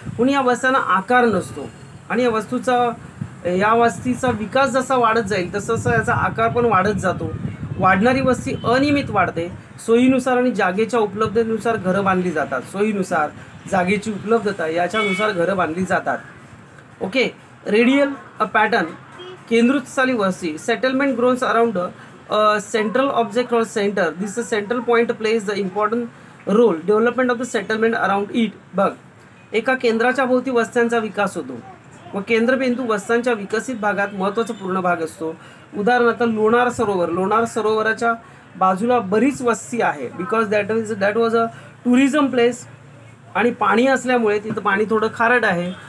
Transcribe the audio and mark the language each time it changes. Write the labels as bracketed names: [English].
[Marathi] कुणी या वस्त्यांना आकार नसतो, आणि या वस्तीचा विकास जसा वाढत जाईल तसं याचा आकार पण वाढत जातो. वाढणारी वस्ती अनियमित वाढते. सोयीनुसार आणि जागेच्या उपलब्धतेनुसार घरं बांधली जातात. सोयीनुसार, जागेची उपलब्धता याच्यानुसार घरं बांधली जातात. [English] Okay. Radial a pattern, [Marathi] केंद्रस्थानी वस्ती. [English] Settlement grows around central object or centre. This central point plays the important role development of the settlement around it. [Marathi] बघ, एका केंद्राच्या भोवती वस्त्यांचा विकास होतो व केंद्रबिंदू वस्त्यांच्या विकसित भागात महत्त्वाचा पूर्ण भाग असतो. उदाहरणार्थ लोणार सरोवर. लोणार सरोवराच्या बाजूला बरीच वस्ती आहे, [English] because that was a tourism place, [Marathi] आणि पाणी असल्यामुळे तिथं पाणी थोडं खारट आहे.